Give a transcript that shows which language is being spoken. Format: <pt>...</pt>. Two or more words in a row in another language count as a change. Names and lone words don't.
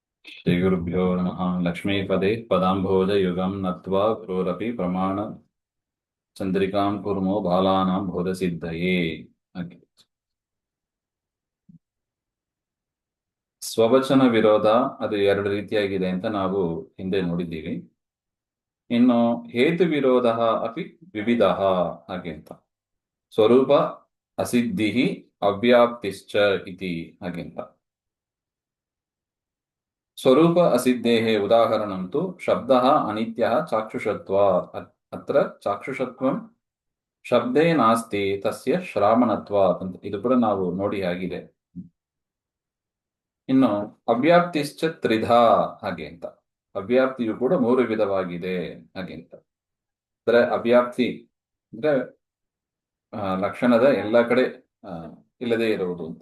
<sa>श्रीगुरुभ्यो नमः। लक्ष्मीपदे पदाम्भोजयुगं नत्वा गुरोरपि प्रमाण चन्द्रिकां कुर्मो बालानां बोधसिद्धये.</sa> <kn>ಹಾಗೆ. ಸ್ವವಚನ ವಿರೋಧ ಅದು ಎರಡು ರೀತಿಯಾಗಿದೆ ಅಂತ ನಾವು ಹಿಂದೆ ನೋಡಿದ್ದೀವಿ.</kn> <sa>ಇನ್ನು ಹೇತು ವಿರೋಧ ಅಪಿ ವಿವಿಧ</sa> <kn>ಹಾಗೆ ಅಂತ.</kn> <sa>ಸ್ವರೂಪ ಅಸಿದ್ಧಿ ಅವ್ಯಾಪ್ತಿಶ್ಚ ಇತಿ</sa> <kn>ಹಾಗೆ ಅಂತ.</kn> <sa>ಸ್ವರೂಪ ಅಸಿದ್ಧೇಃ ಉದಾಹರಣಂ ತು ಶಬ್ದಃ ಅನಿತ್ಯಃ ಚಾಕ್ಷುಷತ್ವಾತ್. ಅತ್ರ ಚಾಕ್ಷುಷತ್ವಂ ಶಬ್ದೇ ನಾಸ್ತಿ ತಸ್ಯ ಶ್ರಾವಣತ್ವಾತ್ ಅಂತ.</sa> <kn>ಇದು ಕೂಡ ನಾವು ನೋಡಿ ಆಗಿದೆ. ಇನ್ನು</kn> <sa>ಅವ್ಯಾಪ್ತಿಶ್ಚ ತ್ರಿಧಾ</sa> <kn>ಹಾಗೆ ಅಂತ. ಅವ್ಯಾಪ್ತಿಯು ಕೂಡ ಮೂರು ವಿಧವಾಗಿದೆ ಹಾಗೆ ಅಂತ. ಅಂದ್ರೆ ಅವ್ಯಾಪ್ತಿ ಅಂದ್ರೆ ಲಕ್ಷಣದ ಎಲ್ಲ ಕಡೆ ಇಲ್ಲದೆ ಇರುವುದು ಅಂತ.</kn>